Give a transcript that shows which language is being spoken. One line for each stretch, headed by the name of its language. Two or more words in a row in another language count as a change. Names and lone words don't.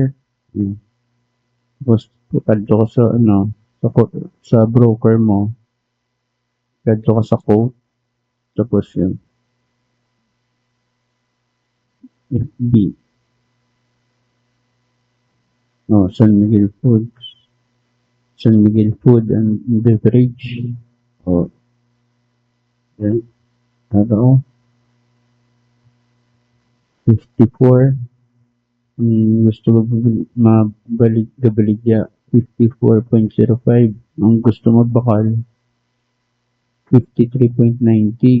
Hiligaynon: Tapos, kadto ka sa sa broker mo. Kadto ka sa quote. Tapos yun. FB. San Miguel Foods. San Miguel Food and Beverage. Yan. 54. Gusto mabalik-gabaligya 54.05. Ang gusto magbakal 53.90.